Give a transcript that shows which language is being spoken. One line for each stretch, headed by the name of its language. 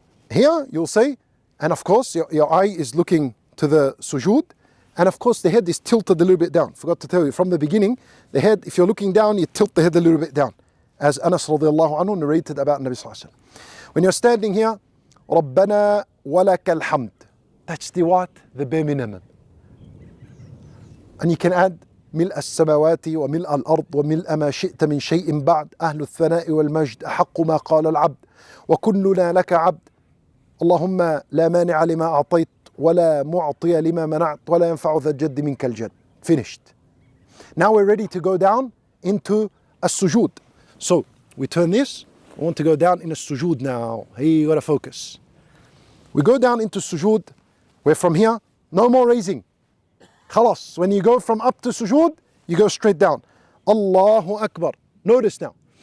English: Here, you'll say, and of course, your eye is looking to the sujood, and of course the head is tilted a little bit down. Forgot to tell you, from the beginning, the head, if you're looking down, you tilt the head a little bit down. As Anas radiallahu anhu narrated about Nabi sallallahu alaihi wasallam. When you're standing here,
Arabic: رَبَّنَا وَلَكَ الْحَمْدِ.
English: That's the what? The bare minimum. And you can add
Arabic: ملء السماوات وملء الأرض وملء ما شئت من شيء بعد أهل الثناء والمجد أحق ما قال العبد وكلنا لك عبد اللهم لا مانع لما أعطيت ولا معطي لما منعت ولا ينفع ذا الجد منك الجد.
English: Finished. Now we're ready to go down into a sujood. So we turn this. I want to go down in a sujood now. Hey, you gotta focus. We go down into sujood. We're from here. No more raising. Khalas. When you go from up to sujood, you go straight down. Allahu Akbar. Notice now.